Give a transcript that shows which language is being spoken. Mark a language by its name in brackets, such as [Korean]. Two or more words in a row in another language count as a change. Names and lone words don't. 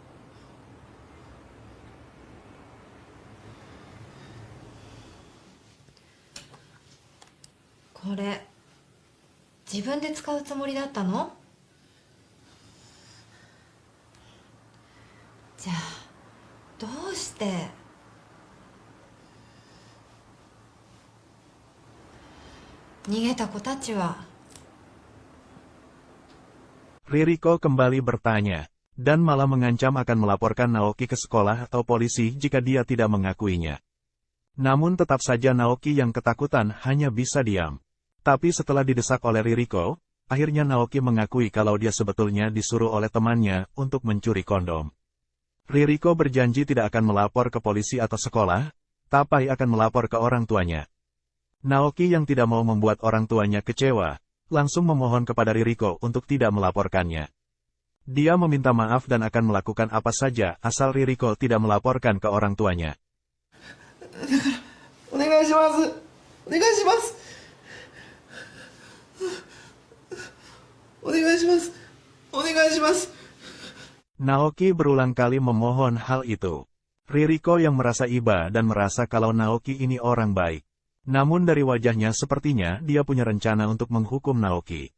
[Japanese] これ自分で使うつもりだったの？じゃあどうして逃げた子たちは？ [Indonesian] Ririko kembali bertanya, dan malah mengancam akan melaporkan Naoki ke sekolah atau polisi jika dia tidak mengakuinya. Namun tetap saja Naoki yang ketakutan hanya bisa diam. Tapi setelah didesak oleh Ririko, akhirnya Naoki mengakui kalau dia sebetulnya disuruh oleh temannya untuk mencuri kondom. Ririko berjanji tidak akan melapor ke polisi atau sekolah, tapi akan melapor ke orang tuanya. Naoki yang tidak mau membuat orang tuanya kecewa, langsung memohon kepada Ririko untuk tidak melaporkannya. Dia meminta maaf dan akan melakukan apa saja asal Ririko tidak melaporkan ke orang tuanya. [Japanese] お願いします。お願いします。お願いします。お願いします。 [Indonesian] Naoki berulang kali memohon hal itu. Ririko yang merasa iba dan merasa kalau Naoki ini orang baik. Namun dari wajahnya sepertinya dia punya rencana untuk menghukum Naoki.